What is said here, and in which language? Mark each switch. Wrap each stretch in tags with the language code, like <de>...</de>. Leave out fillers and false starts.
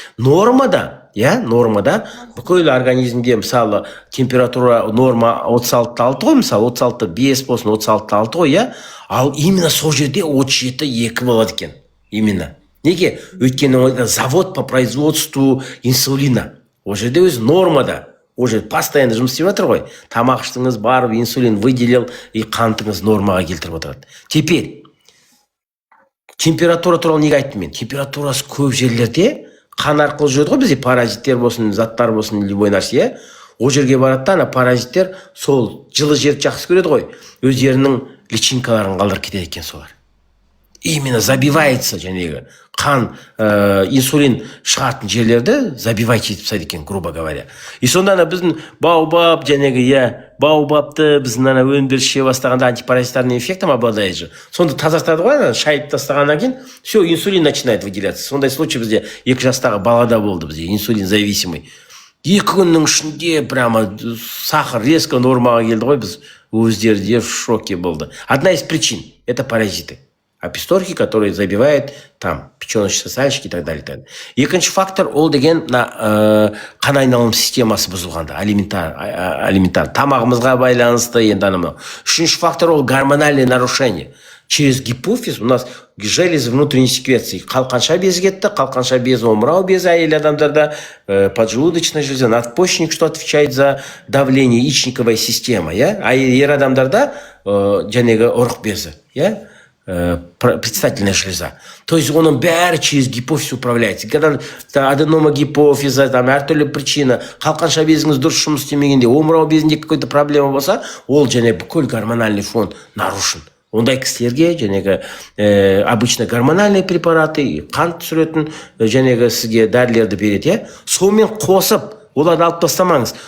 <kk>Нормада бүкіл организмде мысалы температура норма 36 ғой, мысалы 36-5 болсын, 36-6 ғой, ал именно сол жерде 37-2 болады екен. Именно. Неге? Өйткені</kk> <ru>завод по производству инсулина.</ru> <kk>Ол жерде өз нормада. Ол жерде</kk> <ru>постоянно</ru> <kk>жұмыс істеп жатыр ғой. Тамақ іштіңіз, барып инсулин</kk> <ru>выделил, и</ru> <kk>қантыңыз нормаға келтіріп отырады.</kk> <ru>Теперь</ru> <kk>температура туралы неге айттым мен? Температурасы көп жерлерде қан арқылы жүреді ғой, бізде паразиттер болсын, заттар болсын,</kk> <ru>любой</ru> <kk>нәрсе. Ол жерге барады да, паразиттер сол жылы жерді жақсы көреді ғой, өздерінің личинкаларын қалдырып кетеді екен солар.</kk> <ru>Именно забивается</ru> <kk>жәнегі қан, инсулин шығатын жерлерді забивать етіп тастайды екен,</kk> <ru>грубо говоря.</ru> <kk>И сонда біздің баобаб жәнегі, баобабты біздің өнімдер іше бастағанда</kk> <ru>антипаразитарный эффектом обладает же.</ru> <kk>Сонда тазартады ғой, шайып тастағаннан кейін,</kk> <ru>все,</ru> <kk>инсулин</kk> <ru>начинает выделяться.</ru> <kk>Сондай</kk> <ru>случай</ru> <kk>бізде 2 жастағы балада болды, бізде</kk> <ru>инсулин зависимый.</ru> <kk>2 күннің ішінде</kk> <ru>прямо сахар резко</ru> <kk>нормаға келді ғой, біз өздерде</kk> <ru>в шоке</ru> <kk>болды.</kk> <ru>Одна из причин – это паразиты. Аписторхи, которые забивают там печеночный сосальщик и так далее.</ru> <kk>Екінші фактор ол деген қан айналым системасы бұзылғанда, алиментар тамағымызға байланысты енді анау. Үшінші фактор ол</kk> <ru>гормональное нарушение. Через гипофиз у нас железы внутренней секреции.</ru> <kk>Қалқанша безі кетті, қалқанша безі, омырау безі әйел адамдарда,</kk> <ru>поджелудочная железа, надпочечник, что отвечает за давление, яичниковая система,</ru> <kk>а ер адамдарда жәнегі ұрық безі,</kk> <ru>предстательная железа. То есть</ru> <kk>оның бәрі</kk> <ru>через гипофиз управляется. Когда аденома гипофиза, там</ru> <kk>әртүрлі причина, қалқанша безіңіз дұрыс жұмыс істемегенде, омырау безінде</kk> <ru>какой-то проблема</ru> <kk>болса, ол және бүкіл</kk> <ru>гормональный фон нарушен.</ru> <kk>Ондай кісілерге жәнегі</kk> <ru>обычно гормональный препараты,</ru> <kk>қант түсіретін жәнегі сізге дәрілерді береді, сонымен қосып, оларды алып тастамаңыз.</kk>